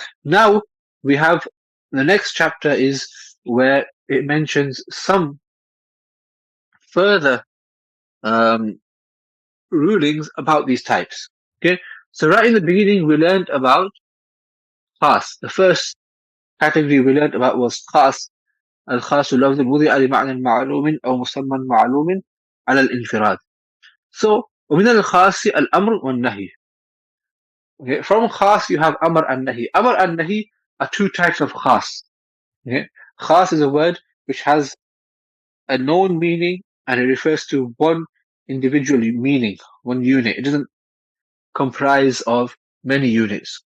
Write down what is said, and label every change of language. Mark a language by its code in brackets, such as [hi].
[en] Now we have the next chapter is where it mentions some further rulings about these types. Okay, so right in the beginning we learned about khas. The first category we learned about was khas. [ar] الخاص لفظ وضع لمعنى معلوم أو مسمى معلوم على الانفراد. So ومن الخاص الأمر والنهي. [en] Okay, from khas you have amr and nahi. Amr and nahi are 2 types of khas. Okay, khas is a word which has a known meaning and it refers to one individual meaning, one unit. It doesn't comprise of many units.